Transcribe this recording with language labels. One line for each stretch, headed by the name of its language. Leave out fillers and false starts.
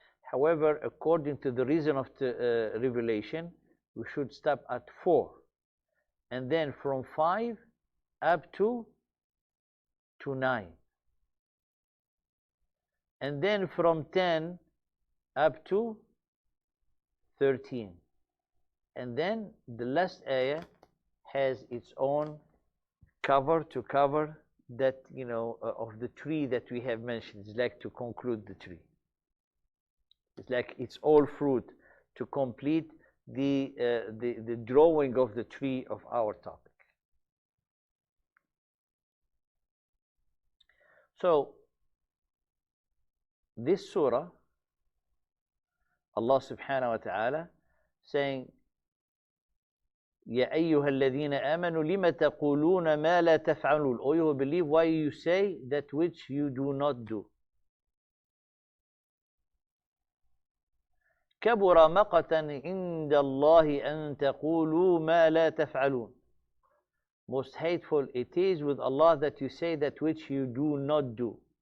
English: However, according to the reason of the revelation, we should stop at 4, and then from 5 up to 9, and then from 10 up to 13, and then the last ayah has its own cover to cover that of the tree that we have mentioned. It's like to conclude the tree. It's like it's all fruit to complete the drawing of the tree of our topic. So this surah,
Arabic: Allah subhanahu wa ta'ala saying, يَا أَيُّهَا الَّذِينَ آمَنُوا لِمَ تَقُولُونَ مَا لَا تَفْعَلُونَ.
English: O you who believe, why you say that which you do not do?
Arabic: كَبُرَ مَقَتًا عِنْدَ اللَّهِ أَن تَقُولُوا مَا لَا تَفْعَلُونَ.
English: Most hateful it is with Allah that you say that which you do not do.